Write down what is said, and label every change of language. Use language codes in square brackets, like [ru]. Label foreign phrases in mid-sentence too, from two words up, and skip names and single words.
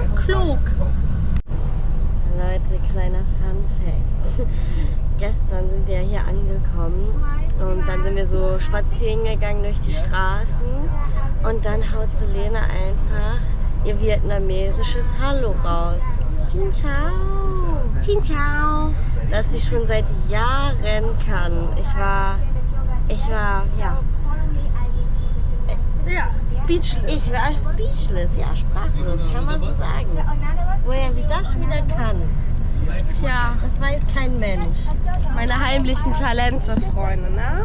[de] Klook. Leute, kleiner [en] Fun Fact. [de] Gestern sind wir hier angekommen und dann sind wir so spazieren gegangen durch die Straßen und dann haut Selena einfach ihr vietnamesisches Hallo raus. [vi] Xin chào. Xin chào. [de] Das sie schon seit Jahren kann. Ich war, ja, speechless. Ich war speechless, ja, sprachlos, kann man so sagen. Woher sie das schon wieder kann. Tja, das weiß kein Mensch. Meine heimlichen Talente, Freunde, ne?